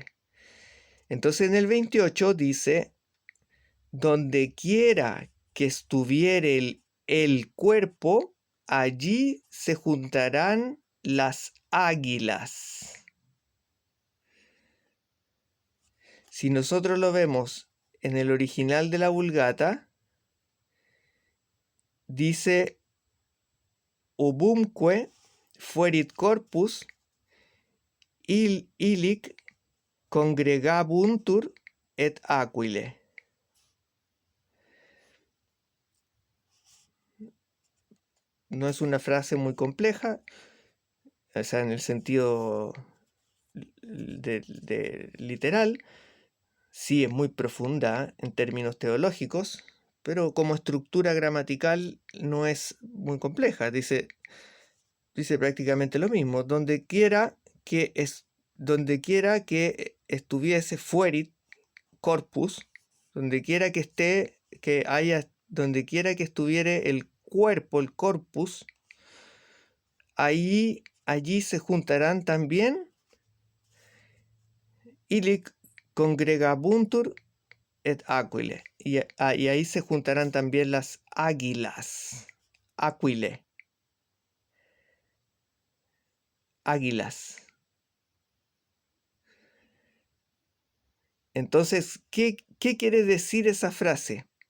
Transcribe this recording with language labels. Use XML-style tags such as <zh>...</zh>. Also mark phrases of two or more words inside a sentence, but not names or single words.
<es>Entonces en el 28 dice, donde quiera que estuviere el cuerpo, allí se juntarán las águilas. Si nosotros lo vemos en el original de la Vulgata, dice</es> <la>ubumque fuerit corpus illic congregabuntur et aquile.</la> <es>No es una frase muy compleja, o sea, en el sentido literal, sí es muy profunda en términos teológicos, pero como estructura gramatical no es muy compleja. Dice prácticamente lo mismo. Donde quiera que estuviese</es> <la>fuerit corpus,</la> <es>donde quiera que esté, donde quiera que estuviere el cuerpo, el corpus, allí se juntarán también</es> <la>illic congregabuntur et aquile.</la> <es>Y ahí se juntarán también las águilas. Aquile. Águilas. Entonces, ¿qué quiere decir esa frase?</es>